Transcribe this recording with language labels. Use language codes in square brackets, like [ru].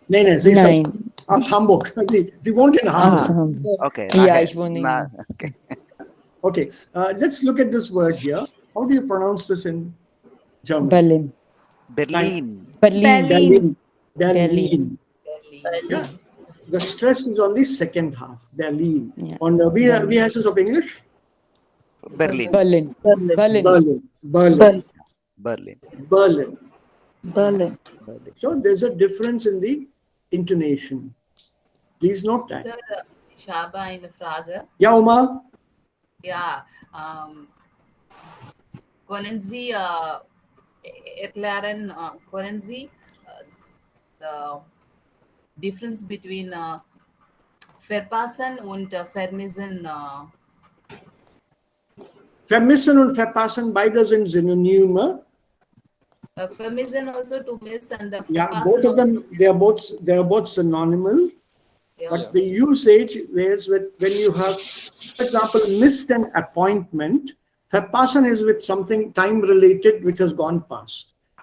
[de] Nein, sie ist aus Hamburg. Sie wohnt in Hamburg. [en] Okay. [de] Ja, ich wohne in [en] Okay. Okay, let's look at this word here. How do you pronounce this in German? [de] Berlin. Berlin. Berlin. Berlin. [en] Yeah. The stress is on the second half. [de] Berlin. [en] Yeah. On the [de] wie heißt es auf Englisch? Berlin. Berlin. Berlin. Berlin. Berlin. Berlin. Berlin. Berlin. [en] So there's a difference in the intonation. Please note that. [de] Sir, ich habe eine Frage. Ja, Oma? Ja, können Sie erklären, können Sie [en] the difference between [de] verpassen und vermissen? Vermissen und verpassen, beide sind Synonyme. Vermissen also [en] to miss and Yeah, [de] verpassen [en] both of them, [de] also [en] they are both synonymous. Yeah. But the usage is when you have, for example, missed an appointment. Verpassen is with something time related which has gone past.